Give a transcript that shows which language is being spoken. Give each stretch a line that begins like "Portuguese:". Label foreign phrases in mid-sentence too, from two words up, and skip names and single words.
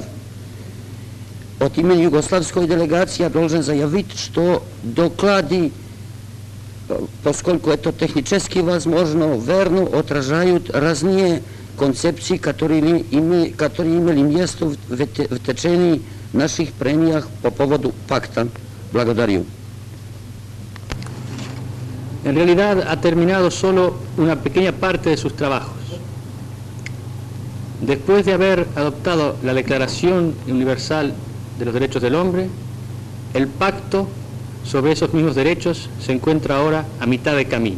Russian: От имени югославской делегации я должен заявить, что доклады, поскольку это технически возможно, верно отражают разные концепции, которые имели место в течение наших прений по поводу пакта. Благодарю.
Spanish: En realidad ha terminado solo una pequeña parte de sus trabajos. Después de haber adoptado la Declaración Universal de los Derechos del Hombre, el pacto sobre esos mismos derechos se encuentra ahora a mitad de camino.